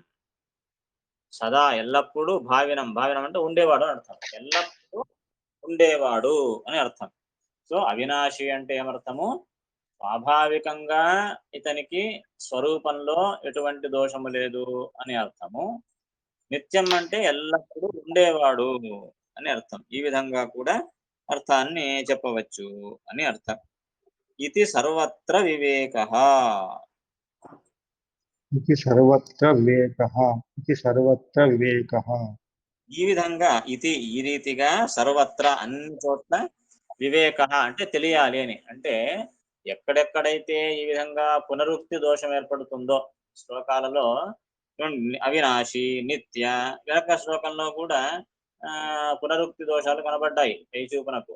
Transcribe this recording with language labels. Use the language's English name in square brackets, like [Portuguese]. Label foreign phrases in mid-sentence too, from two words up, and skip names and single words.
[Telugu] సదా ఎల్లప్పుడూ భావినం అంటే ఉండేవాడు అని అర్థం ఎల్లప్పుడూ ఉండేవాడు అని అర్థం సో అవినాశి అంటే ఏమర్థము స్వాభావికంగా ఇతనికి స్వరూపంలో ఎటువంటి దోషము లేదు అని అర్థము నిత్యం అంటే ఎల్లప్పుడూ ఉండేవాడు అని అర్థం ఈ విధంగా కూడా అర్థాన్ని చెప్పవచ్చు అని అర్థం ఇది [Sanskrit] సర్వత్ర వివేకః. इति सर्वत्र विवेकः इति सर्वत्र विवेकः [Telugu] ఈ విధంగా ఈ రీతిగా సర్వత్ర అన్ని చోట్ల వివేక అంటే తెలియాలి అని. అంటే ఎక్కడెక్కడైతే ఈ విధంగా పునరుక్తి దోషం ఏర్పడుతుందో శ్లోకాలలో అవినాశి, నిత్య, వెనక శ్లోకంలో కూడా పునరుక్తి దోషాలు కనబడ్డాయి పైచూపునకు.